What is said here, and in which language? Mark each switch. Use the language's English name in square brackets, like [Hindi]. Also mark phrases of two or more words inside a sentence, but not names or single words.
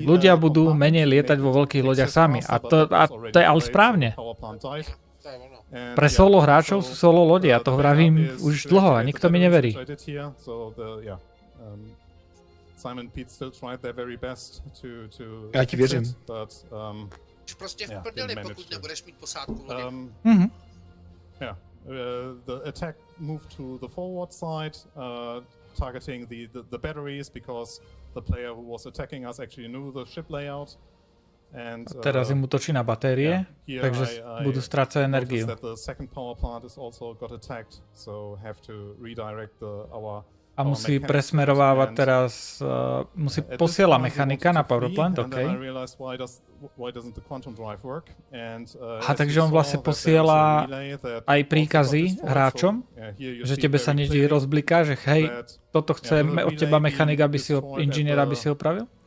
[Slovak] Ľudia budú menej lietať vo veľkých loďach sami a to je ale správne. Pre solo hráčov sú solo lode, ja to vravím už dlho a nikto mi neverí. [Czech] Ja ti věřím. Už prostě v prdeli, pokud nebudeš mít posádku lodi. [English] Yeah, the attack moved to the forward side, targeting the batteries because the player who was attacking us actually knew the ship layout. And, [Slovak] teraz im útočí na batérie, takže budú strácať energiu. A musí presmerovávať teraz, posiela mechanika na [English] power plant, [Slovak] OK. A takže on vlastne posiela aj príkazy hráčom, že tebe sa niečo rozbliká, že hej, toto chce od teba mechanik, inžinier, aby si opravil?